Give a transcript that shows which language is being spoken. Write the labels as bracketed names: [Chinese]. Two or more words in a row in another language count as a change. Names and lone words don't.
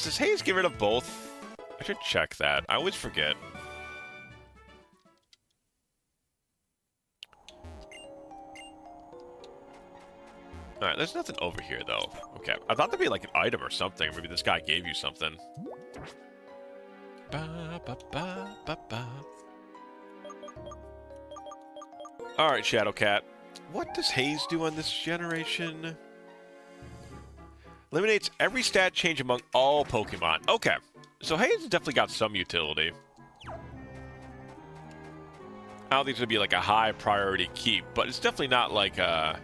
[English] Does Haze get rid of both? I should check that. I always forget. Alright, there's nothing over here, though. Okay, I thought there'd be, like, an item or something. Maybe this guy gave you something. Ba, ba, ba, ba, ba. Alright, Shadowcat. What does Haze do on this generation? Eliminates every stat change among all Pokemon. Okay, so Haze has definitely got some utility. I don't think it's going to be, like, a high priority keep, but it's definitely not, like, a...